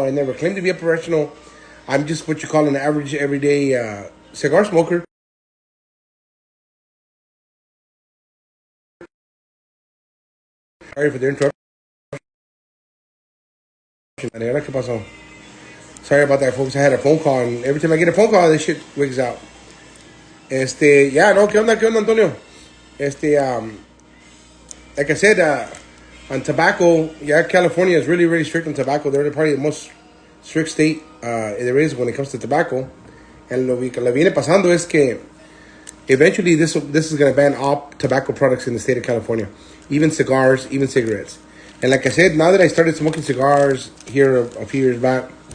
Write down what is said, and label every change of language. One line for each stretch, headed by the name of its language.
English: I never claimed to be a professional. I'm just what you call an average, everyday cigar smoker. Sorry for the interruption.
Spanish: ¿Qué pasó?
English: Sorry about that, folks. I had a phone call, and every time I get a phone call, this shit wigs out. Yeah, no,
Spanish: ¿qué onda, Antonio?
English: Like I said, on tobacco, yeah, California is really, really strict on tobacco. They're probably the most strict state there is when it comes to tobacco. And
Spanish: lo que le viene pasando es que
English: eventually this is going to ban all tobacco products in the state of California, even cigars, even cigarettes. And like I said, now that I started smoking cigars here a few years back,